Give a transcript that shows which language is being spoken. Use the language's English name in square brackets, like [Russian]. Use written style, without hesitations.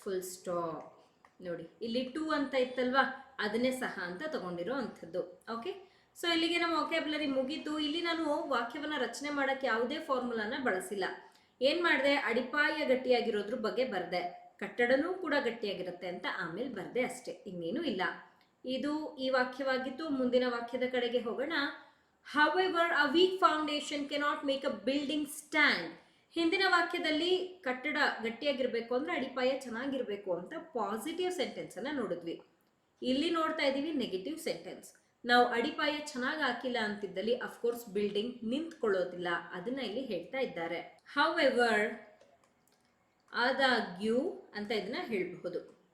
[Kannada] Full stop. ನೋಡಿ ಇಲ್ಲಿ to ಅಂತ ಇತ್ತಲ್ವಾ, ಅದನ್ನೇ ಸಹ ಅಂತ ತಗೊಂಡಿರೋ ಅಂಥದ್ದು. ಓಕೆ, ಸೊ ಇಲ್ಲಿಗೆ ನಮ್ಮ ವೊಕ್ಯಾಬುಲರಿ ಮುಗೀತು. ಇಲ್ಲಿ ನಾನು ವಾಕ್ಯವನ್ನ ರಚನೆ ಮಾಡಕ್ಕೆ ಯಾವುದೇ ಫಾರ್ಮುಲಾನ ಬಳಸಿಲ್ಲ. ಏನ್ ಮಾಡಿದೆ, ಅಡಿಪಾಯ ಗಟ್ಟಿಯಾಗಿರೋದ್ರ ಬಗ್ಗೆ ಬರ್ದೆ, ಕಟ್ಟಡನೂ ಕೂಡ ಗಟ್ಟಿಯಾಗಿರುತ್ತೆ ಅಂತ ಆಮೇಲೆ ಬರ್ದೆ, ಅಷ್ಟೇ, ಇನ್ನೇನು ಇಲ್ಲ. ಇದು ಈ ವಾಕ್ಯವಾಗಿತ್ತು. ಮುಂದಿನ ವಾಕ್ಯದ ಕಡೆಗೆ ಹೋಗೋಣ. [English] However, a weak foundation cannot make a building stand. [Kannada] ಹಿಂದಿನ ವಾಕ್ಯದಲ್ಲಿ ಕಟ್ಟಡ ಗಟ್ಟಿಯಾಗಿರ್ಬೇಕು ಅಂದ್ರೆ ಅಡಿಪಾಯ ಚೆನ್ನಾಗಿರ್ಬೇಕು ಅಂತ ಪಾಸಿಟಿವ್ ಸೆಂಟೆನ್ಸ್ ಅನ್ನ ನೋಡಿದ್ವಿ. ಇಲ್ಲಿ ನೋಡ್ತಾ ಇದೀವಿ ನೆಗೆಟಿವ್ ಸೆಂಟೆನ್ಸ್. ನಾವು ಅಡಿಪಾಯ ಚೆನ್ನಾಗಿ ಹಾಕಿಲ್ಲ ಅಂತಿದ್ದಲ್ಲಿ ಅಫ್ಕೋರ್ಸ್ ಬಿಲ್ಡಿಂಗ್ ನಿಂತ್ಕೊಳ್ಳೋದಿಲ್ಲ. ಅದನ್ನ ಇಲ್ಲಿ ಹೇಳ್ತಾ ಇದ್ದಾರೆ. However, ಆದಾಗ್ಯೂ ಅಂತ ಇದನ್ನ ಹೇಳಬಹುದು.